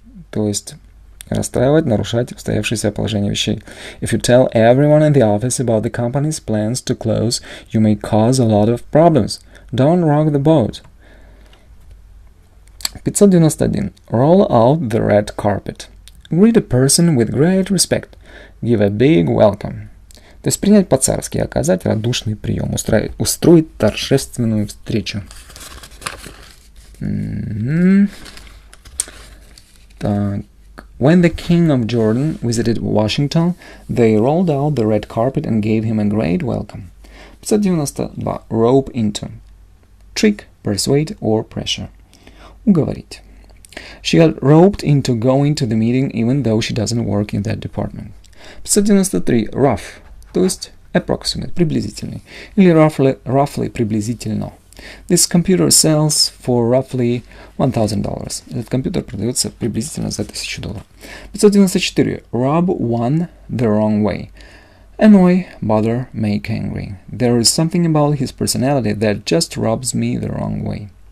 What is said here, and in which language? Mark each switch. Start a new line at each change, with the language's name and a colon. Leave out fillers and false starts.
Russian: То есть расстраивать, нарушать устоявшееся положение вещей.
English: If you tell everyone in the office about the company's plans to close, you may cause a lot of problems. Don't rock the boat. 591. Roll out the red carpet. Greet a person with great respect. Give a big welcome.
Russian: То есть принять по-царски, оказать радушный прием, устроить торжественную встречу. Так.
English: When the king of Jordan visited Washington, they rolled out the red carpet and gave him a great welcome. 592. Rope into. Trick, persuade or pressure. Уговорить. She got roped into going to the meeting even though she doesn't work in that department. 593. Rough.
Russian: То есть approximate, приблизительный. Или roughly, приблизительно.
English: This computer sells for roughly $1,000.
Russian: Этот компьютер продается приблизительно за $1,000.
English: 594. Rub one the wrong way. Annoy, bother, make angry. There is something about his personality that just rubs me the wrong way.